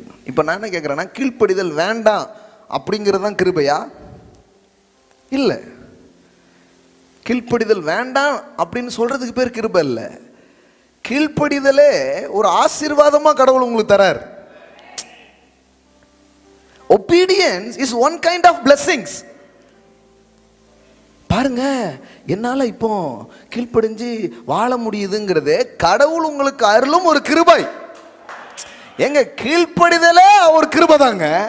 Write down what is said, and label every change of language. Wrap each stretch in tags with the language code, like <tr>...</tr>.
<ta>இப்ப நான் என்ன கேட்கிறேன்னா, கீழ்ப்படிதல் வேண்டாம் அப்படிங்கிறது தான் கிருபையா? இல்ல, கீழ்ப்படிதல் வேண்டாம் அப்படின்னு சொல்றதுக்கு பேர் கிருபை இல்ல. கீழ்ப்படிதலே ஒரு ஆசீர்வாதமா கடவுள் உங்களுக்கு தரார்.</ta> <en>Obedience is one kind of blessings.</en> <ta>பாருங்க, என்னால இப்போ கீழ்ப்படிஞ்சு வாழ முடியுதுங்கிறது கடவுள் உங்களுக்கு அருளும் ஒரு கிருபை. எங்க கீழ்ப்படிதலே ஒரு கிருபை தாங்க.</ta>